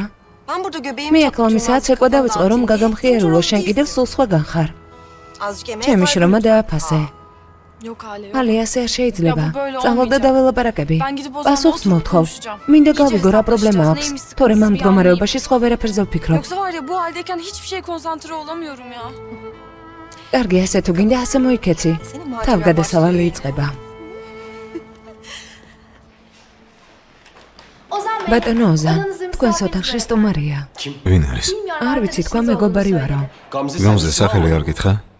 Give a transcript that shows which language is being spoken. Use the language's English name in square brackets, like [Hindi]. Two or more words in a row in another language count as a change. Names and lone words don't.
[Georgian] მე აქ ლომისაა ცეკვა დავიწყო, რომ გაგამხიარულო, შენ კიდევ სულ სხვაგან ხარ. ჩემი შრომა დააფასე. ხალე, ასე არ შეიძლება. წავალ და დაველაპარაკები. პასუხს მოვთხოვ. მინდა გავიგო რა პრობლემა აქვს. თორემ ამ მდგომარეობაში სხვა ვერაფერზე ვფიქრობ. [Turkish] Yoksa var ya bu haldeyken hiçbir şeye konsantre olamıyorum ya. [Georgian] კარგი, ასე თუ გინდა, ასე მოიქეცი. თავგადასავალი იწყება. ბატონო ოზან, თქვენს ოთახში სტუმარია. ვინ არის? არ ვიცი, თქვა მეგობარი ვარო. გამზე სახელი არ გითხრა?